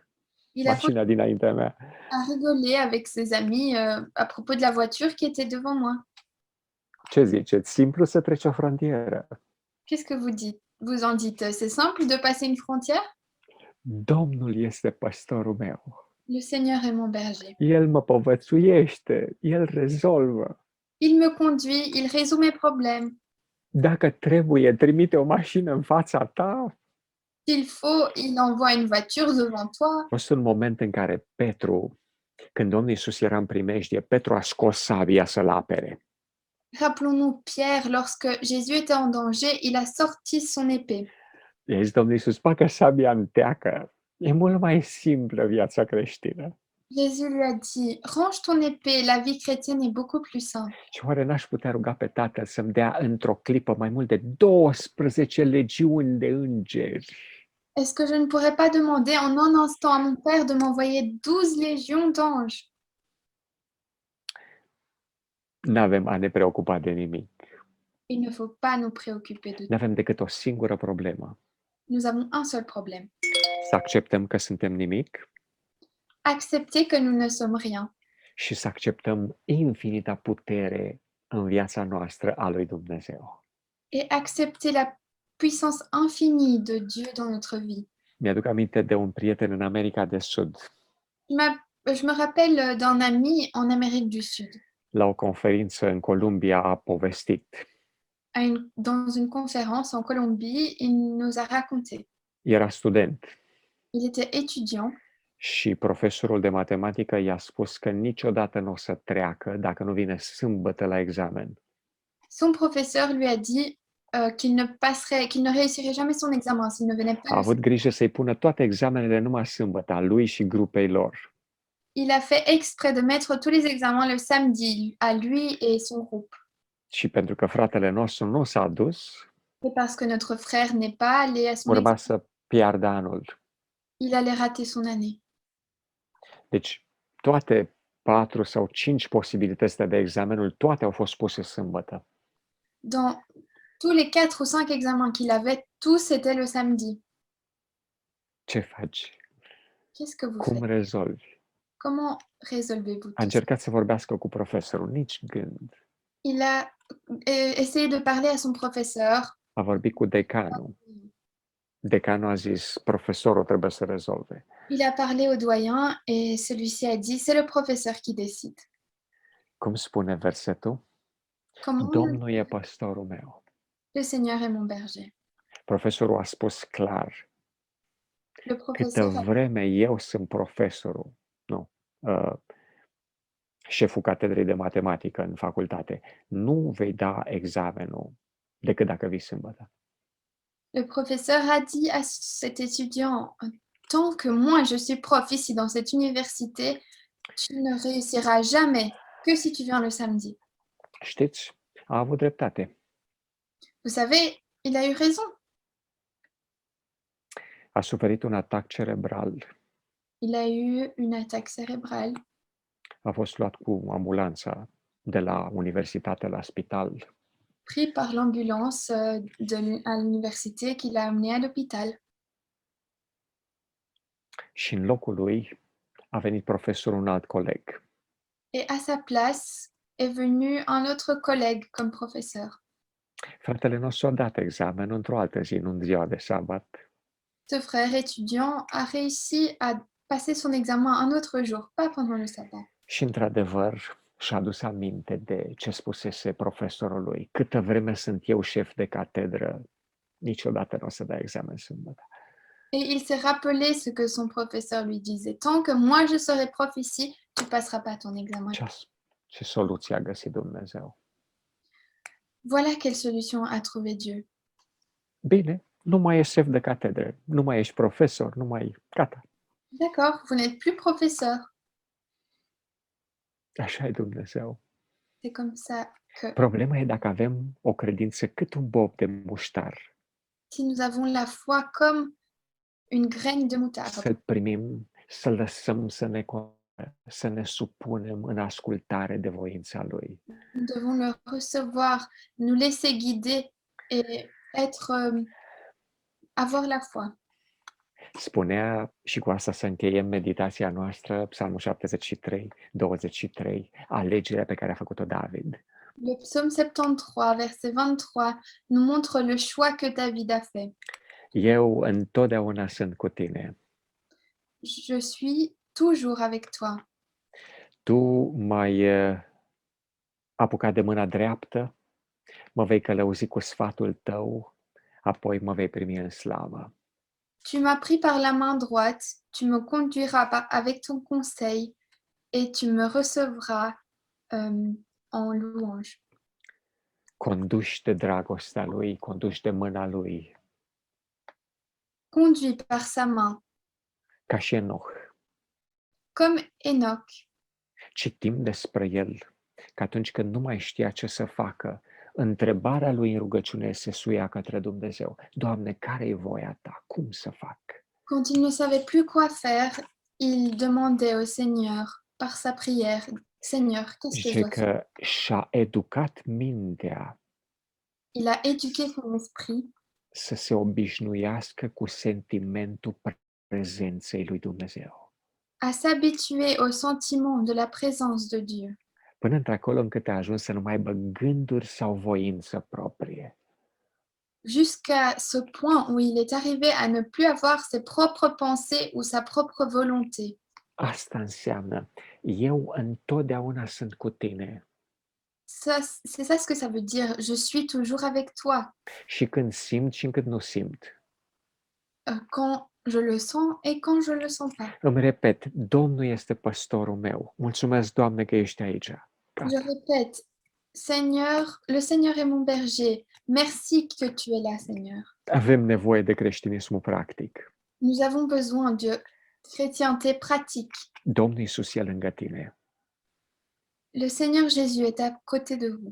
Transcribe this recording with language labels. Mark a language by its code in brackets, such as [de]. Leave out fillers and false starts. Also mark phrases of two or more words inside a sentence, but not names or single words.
[fr] Il a continué [ro] mașina dinaintea mea. [fr] à rigoler avec ses amis à propos de la voiture qui était devant moi. [ro] Ce ziceți? Simplu să treci o frontieră. [fr] Qu'est-ce que vous en dites? C'est simple de passer une frontière? [ro] Domnul este păstorul meu. [fr] Le Seigneur est mon berger. [ro] El mă povățuiește, El rezolvă. [fr] Il me conduit, il résout mes problèmes. [ro] Dacă trebuie, trimite o mașină în fața ta. [fr] S'il faut, il envoie une voiture devant toi. [ro] A fost un moment în care Petru, când Domnul Iisus era în primejdie, Petru a scos sabia să-l apere. [fr] Rappelons-nous Pierre, lorsque Jésus était en danger, il a sorti son épée. [ro] I-a zis Domnul Iisus, bagă sabia în teacă. E mult mai simplă viața creștină. [fr] Jésus lui a dit, range ton épée, la vie chrétienne est beaucoup plus simple. [ro] Și oare n-aș putea ruga pe Tatăl să-mi dea într-o clipă mai mult de 12 legiuni de îngeri? [fr] Est-ce que je ne pourrais pas demander en un instant à mon Père de m'envoyer 12 légions d'anges? [ro] N-avem a ne preocupa de nimic. [fr] Il ne faut pas nous préoccuper de tout. [ro] N-avem decât o singură problemă. [fr] Nous avons un seul problème. [ro] Să acceptăm că suntem nimic [fr] Accepter que nous ne sommes rien [ro] și să acceptăm infinita putere în viața noastră a lui Dumnezeu. [fr] et accepter la puissance infinie de Dieu dans notre vie. [ro] Mi-aduc aminte de un prieten în America de Sud. [fr] Je me rappelle d'un ami en Amérique du Sud. [ro] La o conferință în Columbia a povestit. [fr] Dans une conférence en Colombie, il nous a raconté. [ro] Era student [fr] Il était étudiant [ro] și profesorul de matematică i-a spus că niciodată nu o să treacă dacă nu vine sâmbătă la examen. [fr] Son professeur lui a dit qu'il ne réussirait jamais son examen s'il ne venait pas. [ro] A avut grijă să-i pună toate examenele numai sâmbătă, a lui și grupei lor. [fr] Il a fait exprès de mettre tous les examens le samedi à lui et son groupe. [ro] Și pentru că fratele nostru nu s-a dus, [fr] Et parce que notre frère n'est pas allé à son [ro] urma [fr] examen, [ro] să piardă anul. [fr] il allait rater son année. [ro] Deci toate 4 sau 5 posibilități de examenul, toate au fost puse sâmbătă. [fr] Dans tous les 4 ou 5 examens qu'il avait, tous étaient le samedi. [ro] Ce faci? [fr] Qu'est-ce que vous [ro] Cum [fr] faites? [ro] rezolvi? [fr] Comment résolvez-vous [ro] A [fr] tout ça? [ro] încercat să vorbească cu profesorul, nici gând. [fr] Il a essayé de parler à son professeur. [ro] A vorbit cu decanul. Decanul a zis, profesorul trebuie să rezolve. [fr] Il a parlé au doyen et celui-ci a dit, c'est le professeur qui décide. [ro] Cum spune versetul? [fr] Comment [ro] Domnul e păstorul meu. [fr] Le Seigneur est mon berger. [ro] Profesorul a spus clar, [fr] Le [ro] câtă [fr] professeur a [ro] vreme eu sunt profesorul, nu, șeful catedrei de matematică în facultate, nu vei da examenul decât dacă vii sâmbătă. [fr] Le professeur a dit à cet étudiant, tant que moi je suis prof ici dans cette université, tu ne réussiras jamais que si tu viens le samedi. [ro] Știți? A avut dreptate. [fr] Vous savez, il a eu raison. [ro] A suferit un atac cerebral. [fr] Il a eu une attaque cérébrale. [ro] A fost luat cu ambulanța de la universitate la spital. [fr] Pris par l'ambulance à l'université qui l'a amené à l'hôpital. [ro] Și în locul lui a venit profesorul, un alt coleg. [fr] Et à sa place est venu un autre collègue comme professeur. [ro] Fratele nostru a dat examenul într-o altă zi, nu în ziua de sabat. [fr] Ce frère étudiant a réussi à passer son examen un autre jour, pas pendant le sabbat. [ro] Și într-adevăr și-a adus aminte de ce spusese profesorul lui. Câtă vreme sunt eu șef de catedră, niciodată nu o să dai examen sâmbătă. [fr] Et il s'est rappelé ce que son professeur lui disait. Tant que moi je serai prof ici, tu passeras pas ton examen. [ro] Ce soluție a găsit Dumnezeu? [fr] Voilà quelle solution a trouvé Dieu. [ro] Bine, nu mai ești șef de catedră, nu mai ești profesor, nu mai... Gata. [fr] D'accord, vous n'êtes plus professeur. [ro] Așa e Dumnezeu. [fr] C'est comme ça que [ro] Problema e dacă avem o credință cât un bob de muștar, [fr] si nous avons la foi comme une graine de moutarde, [ro] să-L primim, să lăsăm să ne supunem în ascultare de voința Lui. [fr] nous devons le recevoir, nous laisser guider et avoir la foi. [ro] Spunea, și cu asta să încheiem meditația noastră, Psalmul 73, 23, alegerea pe care a făcut-o David. [fr] Le psaume 73, verset 23, nous montre le choix que David a fait. [ro] Eu întotdeauna sunt cu tine. [fr] Je suis toujours avec toi. [ro] Tu m-ai apucat de mâna dreaptă, mă vei călăuzi cu sfatul tău, apoi mă vei primi în slavă. [fr] Tu m'as pris par la main droite, tu me conduiras avec ton conseil et tu me recevras en louange. [ro] Conduși de dragostea Lui, conduși de mâna Lui, [fr] Conduit par sa main, [ro] ca și Enoch. [fr] comme Enoch. [ro] Citim despre el că atunci când nu mai știa ce să facă, întrebarea lui în rugăciune se suia către Dumnezeu. Doamne, care e voia ta? Cum să fac? [fr] Quand il ne savait plus quoi faire, il demandait au Seigneur par sa prière, Seigneur, qu'est-ce que je [ro] Zice [fr] dois faire? [ro] că și-a educat mintea [fr] Il a éduqué son esprit [ro] să se obișnuiască cu sentimentul prezenței lui Dumnezeu. [fr] à s'habituer au sentiment de la présence de Dieu, [ro] Până într-acolo încât a ajuns să nu mai aibă gânduri sau voință proprie. [fr] jusqu'à ce point où il est arrivé à ne plus avoir ses propres pensées ou sa propre volonté. [ro] Asta înseamnă, eu întotdeauna sunt cu tine. [fr] C'est ça ce que ça veut dire, je suis toujours avec toi, [ro] Și când simt și când nu simt. [fr] quand je le sens et quand je le sens pas. [ro] Îmi repet, Domnul este păstorul meu. Mulțumesc, Doamne, că ești aici. [fr] Je [ro] Gata. [fr] répète, Seigneur, le Seigneur est mon berger. Merci que tu es là, Seigneur. [ro] Avem nevoie de creștinismul practic. [fr] Nous avons besoin de chrétienté pratique. [ro] Domnul Iisus e lângă tine. [fr] Le Seigneur Jésus est à côté de vous.